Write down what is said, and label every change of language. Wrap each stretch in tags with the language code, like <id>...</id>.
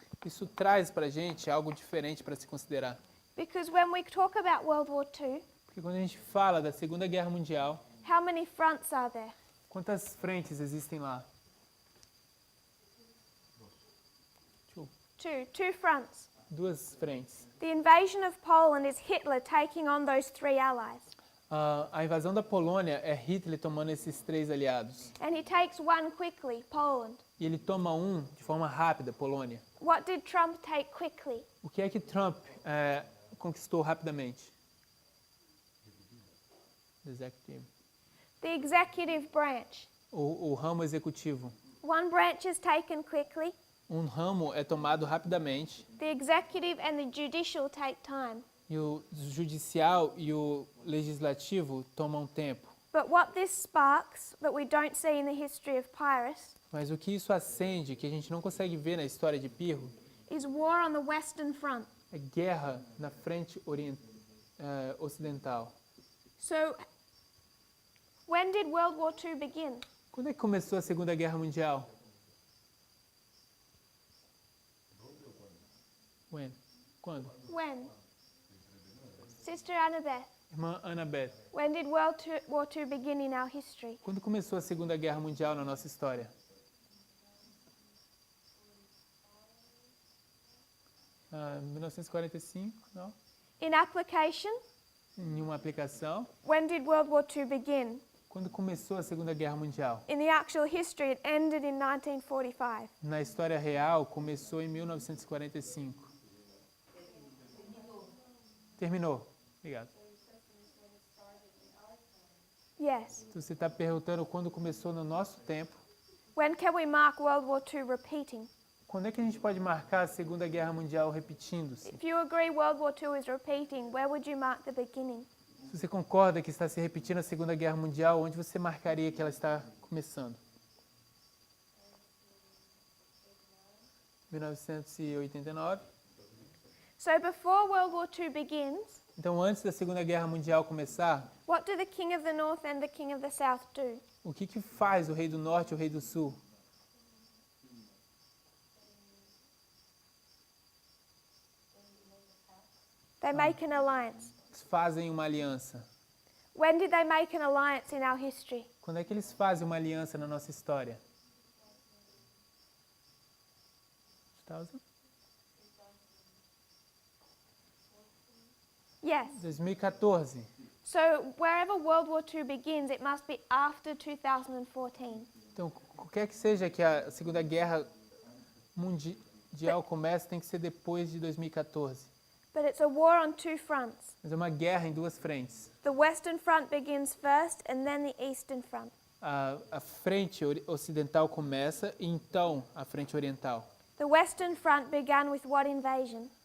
<pt>isso traz para a gente algo diferente para se considerar.</pt> <en>Because when we talk about World War II,</en> <pt>Porque quando a gente fala da Segunda Guerra Mundial,</pt> <en>how many fronts are there?</en> <pt>quantas frentes existem lá?</pt> <en>Two fronts.</en> <pt>2 frentes.</pt> <en>The invasion of Poland is Hitler taking on those 3 allies.</en> <pt>A invasão da Polônia é Hitler tomando esses 3 aliados.</pt> <en>And he takes one quickly, Poland.</en> <pt>E ele toma um de forma rápida, Polônia.</pt> <en>What did Trump take quickly?</en> <pt>O que é que Trump conquistou rapidamente?</pt> <en>The executive branch.</en> <pt>O ramo executivo.</pt> <en>One branch is taken quickly.</en> <pt>Um ramo é tomado rapidamente.</pt> <en>The executive and the judicial take time.</en> <pt>E o judicial e o legislativo tomam tempo.</pt> <en>But what this sparks that we don't see in the history of Pyrrhus</en> <pt>Mas o que isso acende, que a gente não consegue ver na história de Pirro,</pt> <en>is war on the Western Front.</en> <pt>é guerra na frente ocidental.</pt> <en>So when did World War II begin?</en> <pt>Quando é que começou a Segunda Guerra Mundial?</pt> <en>When?</en> <pt>Quando?</pt> <en>When? Sister Annabeth,</en> <pt>Irmã Annabeth,</pt> <en>when did War II begin in our history?</en> <pt>quando começou a Segunda Guerra Mundial na nossa história? 1945, não?</pt> <en>In application,</en> <pt>Em uma aplicação.</pt> <en>when did World War II begin?</en> <pt>Quando começou a Segunda Guerra Mundial?</pt> <en>In the actual history, it ended in 1945.</en> <pt>Na história real, começou em 1945. Terminou. Obrigado.</pt> <en>Yes.</en> <pt>Então, você está perguntando quando começou no nosso tempo.</pt> <en>When can we mark World War II repeating?</en> <pt>Quando é que a gente pode marcar a Segunda Guerra Mundial repetindo-se?</pt> <en>If you agree World War II is repeating, where would you mark the beginning?</en> <pt>Se você concorda que está se repetindo a Segunda Guerra Mundial, onde você marcaria que ela está começando? 1989.</pt> <en>So before World War II begins,</en> <pt>Então, antes da Segunda Guerra Mundial começar,</pt> <en>what do the King of the North and the King of the South do?</en> <pt>o que faz o Rei do Norte e o Rei do Sul?</pt> <en>They make an alliance.</en> <pt>Eles fazem uma aliança.</pt> <en>When did they make an alliance in our history?</en> <pt>Quando é que eles fazem uma aliança na nossa história? 2000?</pt> <en>Yes. 2014. So wherever World War II begins, it must be after 2014.</en> <pt>Então, qualquer que seja que a Segunda Guerra Mundial comece, tem que ser depois de 2014.</pt> <en>But it's a war on two fronts.</en> <pt>Mas é uma guerra em duas frentes.</pt> <en>The Western Front begins first and then the Eastern Front.</en> <pt>A frente ocidental começa e então a frente oriental.</pt> <en>The Western Front began with what invasion?</en>